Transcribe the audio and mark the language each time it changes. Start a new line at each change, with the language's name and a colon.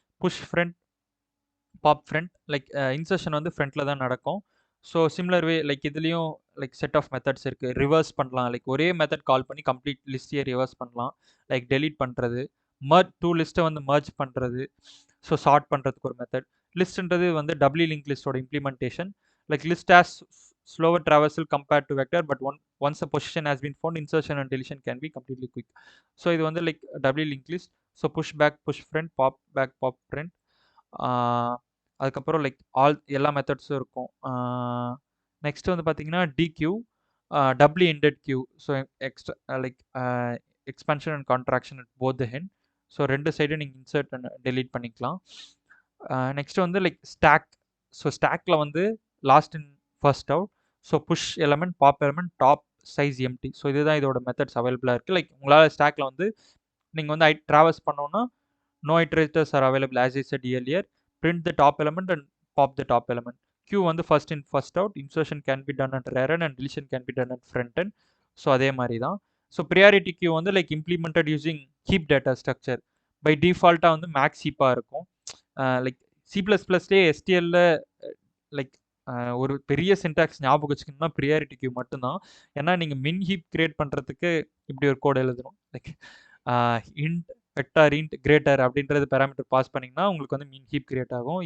Tamil: Push front, pop front like insertion வந்து ஃப்ரண்ட்டில் தான் நடக்கும். ஸோ சிமிலர் வே லைக் இதுலேயும் லைக் செட் ஆஃப் மெத்தட்ஸ் இருக்குது. ரிவர்ஸ் பண்ணலாம். லைக் ஒரே மெத்தட் கால் பண்ணி கம்ப்ளீட் லிஸ்ட்டையே ரிவர்ஸ் பண்ணலாம். லைக் டெலீட் பண்ணுறது, டூ லிஸ்ட்டை வந்து மர்ஜ் பண்ணுறது, ஸோ சார்ட் பண்ணுறதுக்கு ஒரு மெத்தட். லிஸ்ட்ன்றது வந்து W link லிஸ்ட்டோட implementation.
English: Like list has slower traversal compared to vector, but once a position has been found, insertion and deletion can be completely quick.
Tamil: So இது வந்து like W link list. So push back, push front, pop back, pop front. அதுக்கப்புறம் like எல்லா மெத்தட்ஸும் இருக்கும். Next வந்து பார்த்தீங்கன்னா டிக்யூ, W ended Q.
English: So extra like expansion and contraction at both the end.
Tamil: So ரெண்டு சைடும் நீங்கள் இன்சர்ட் அண்ட் டெலீட் பண்ணிக்கலாம். நெக்ஸ்ட் வந்து லைக் ஸ்டாக். ஸோ ஸ்டாக்கில் வந்து last in first out. So push element, pop element, top size empty. So இதுதான் இதோட methods அவைலபிளாக இருக்குது. லைக் உங்களால் ஸ்டாக்கில் வந்து நீங்கள் வந்து ட்ராவல்ஸ் பண்ணோன்னா
English: no iterators are available as I said earlier. Print the top element and pop the top element. Queue வந்து first in first out. Insertion can be done at rear end and deletion can be done at front end.
Tamil: So அதே மாதிரி தான்.
English: So priority queue வந்து like implemented using heap data structure.
Tamil: By டிஃபால்ட்டாக வந்து maths ஹீப்பாக இருக்கும். Like C++லேயே STLல like ஒரு பெரிய syntax ஞாபகம் வச்சுக்கணும்னா ப்ரியாரிட்டி கியூ மட்டும்தான். ஏன்னா நீங்கள் மின் ஹீப் கிரியேட் பண்ணுறதுக்கு இப்படி ஒரு கோட் எழுதணும். Like int vector int greater அப்படின்றது பேராமீட்டர் பாஸ் பண்ணிங்கன்னா உங்களுக்கு வந்து மின் ஹீப் கிரியேட் ஆகும்.